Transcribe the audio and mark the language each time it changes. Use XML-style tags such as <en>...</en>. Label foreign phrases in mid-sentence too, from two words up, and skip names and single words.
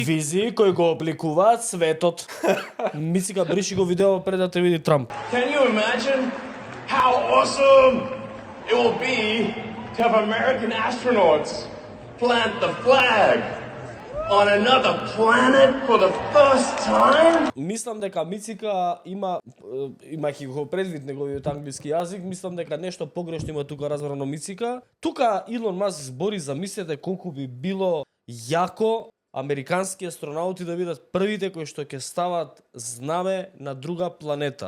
<mk>Визии кои го обликуваат светот. Мицика, бриши го видео пред да те види Трамп.</mk> <en>Can you imagine how awesome it will be to have American astronauts plant the flag on another planet for the first time?</en> <mk>Мислам дека Мицика имајќи го предвид неговиот англиски јазик, мислам дека нешто погрешно има тука разбрано Мицика. Тука Илон Маск збори, замислете колку би било јако американски астронаути да бидат првите кои што ќе стават знаме на друга планета.</mk>